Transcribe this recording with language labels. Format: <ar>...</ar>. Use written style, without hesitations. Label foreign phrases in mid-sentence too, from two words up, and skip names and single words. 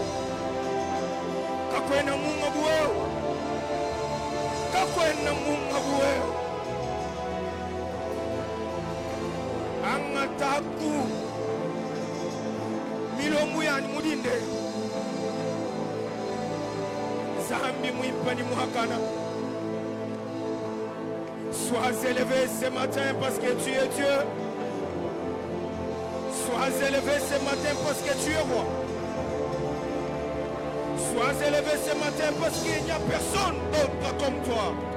<cjk>Kakwena munga buweo. Kakwena munga buweo. Angataku milongu yani mudinde. Zambi mwimpa ni muhakana.</cjk> <fr>Sois élevé ce matin parce que tu es Dieu. Sois élevé ce matin parce que tu es roi. Sois élevé ce matin parce qu'il n'y a personne d'autre comme toi.</fr>